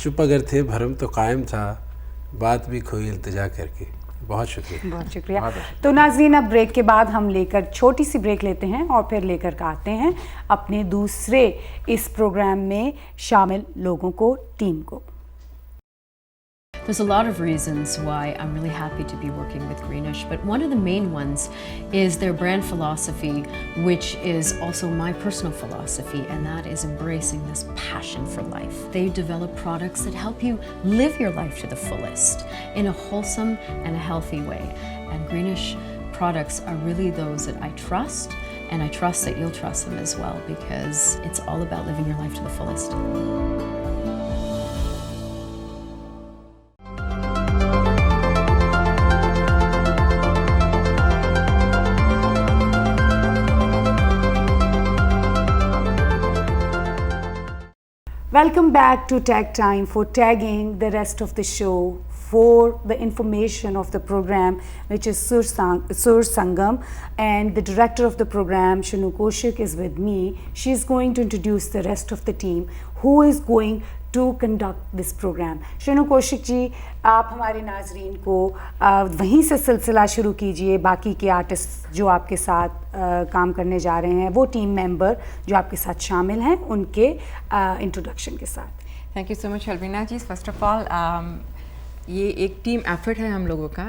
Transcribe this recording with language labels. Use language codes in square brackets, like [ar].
[hi] चुप अगर थे भरम तो कायम था, बात भी खोई इल्तिजा करके। बहुत शुक्रिया। बहुत शुक्रिया। तो नाज़रीन, अब ब्रेक के बाद हम लेकर छोटी सी ब्रेक लेते हैं और फिर लेकर आते हैं अपने दूसरे इस प्रोग्राम में शामिल लोगों को, टीम को। [en] There's a lot of reasons why I'm really happy to be working with Greenish, but one of the main ones is their brand philosophy, which is also my personal philosophy, and that is embracing this passion for life. They develop products that help you live your life to the fullest in a wholesome and a healthy way. And Greenish products are really those that I trust, and I trust that you'll trust them as well, because it's all about living your life to the fullest. Welcome back to Tag Time for tagging the rest of the show for the information of the program, which is Sur Sangam, and the director of the program, Shanu Kaushik, is with me. She is going to introduce the rest of the team who is going to conduct this program. [hi] शनु Kaushik ji, आप हमारे नाजरीन को वहीं से सिलसिला शुरू कीजिए। बाकी के आर्टिस्ट जो आपके साथ काम करने जा रहे हैं, वो टीम मेंबर जो आपके साथ शामिल हैं, उनके इंट्रोडक्शन के साथ। [en] Thank you so much Alvina ji. First of all [hi] ये एक टीम एफर्ट है हम लोगों का।